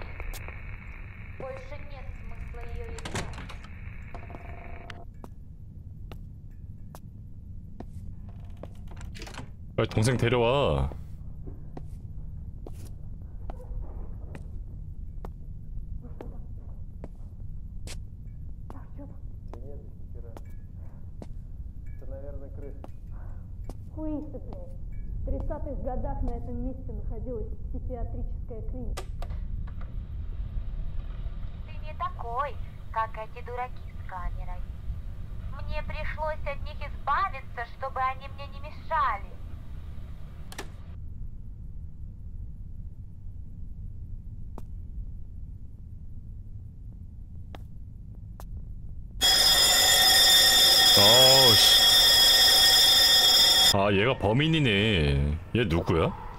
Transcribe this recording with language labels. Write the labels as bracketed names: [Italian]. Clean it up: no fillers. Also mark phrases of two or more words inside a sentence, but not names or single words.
[Russian] Больше нет смысла ее искать. [Korean] 빨리 동생 데려와. [Russian] Это, наверное, крыша. Хуисты, блядь. В 30-х годах на этом месте находилась психиатрическая клиника. Ты не такой, как эти дураки с камерой. Мне пришлось от них избавиться, чтобы они мне не мешали. [Korean] 어우씨. 아, 얘가 범인이네. 얘 누구야?